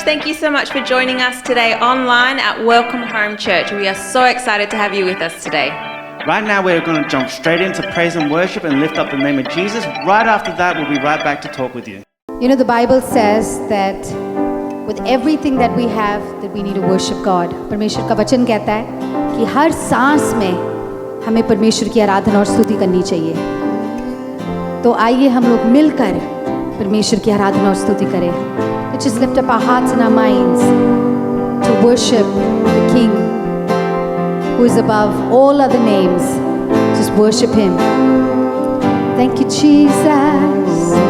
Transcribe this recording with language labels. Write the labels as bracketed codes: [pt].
[en] Thank you so much for joining us today online at Welcome Home Church. We are so excited to have you with us today. Right now, we're going to jump straight into praise and worship and lift up the name of Jesus. Right after that, we'll be right back to talk with you. You know, the Bible says that with everything that we have, that we need to worship God. [hi] परमेश्वर का वचन कहता है कि हर सांस में हमें परमेश्वर की आराधना और स्तुति करनी चाहिए. तो आइए हम लोग मिलकर परमेश्वर की आराधना और स्तुति करें. [en] Let's just lift up our hearts and our minds to worship the King who is above all other names. Just worship Him. Thank you, Jesus.